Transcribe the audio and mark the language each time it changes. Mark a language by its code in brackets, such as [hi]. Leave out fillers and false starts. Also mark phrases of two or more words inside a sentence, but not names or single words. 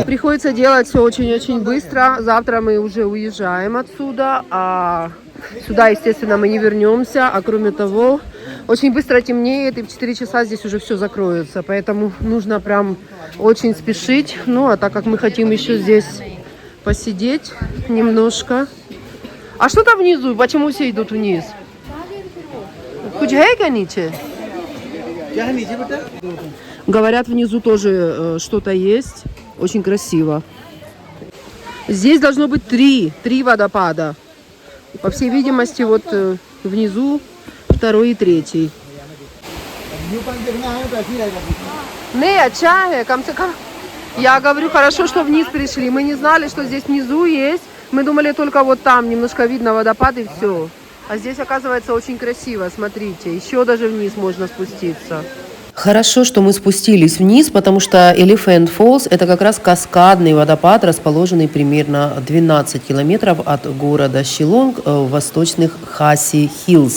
[ru] Приходится делать все очень-очень быстро. Завтра мы уже уезжаем отсюда, а сюда, естественно, мы не вернемся. А кроме того, очень быстро темнеет, и в 4 часа здесь уже все закроется. Поэтому нужно прям очень спешить. Ну, а так как мы хотим еще здесь посидеть немножко. А что там внизу? Почему все идут вниз? [hi] कुछ है क्या नीचे? [ru] Говорят, внизу тоже что-то есть. Очень красиво. Здесь должно быть три водопада. По всей видимости, вот внизу второй и третий. Не, [hi] अच्छा है, कम से कम. [ru] Я говорю, хорошо, что вниз пришли. Мы не знали, что здесь внизу есть. Мы думали, только вот там немножко видно водопад и все. А здесь, оказывается, очень красиво. Смотрите, еще даже вниз можно спуститься. Хорошо, что мы спустились вниз, потому что Elephant Falls – это как раз каскадный водопад, расположенный примерно 12 километров от города Шилонг в восточных Хаси Хиллз.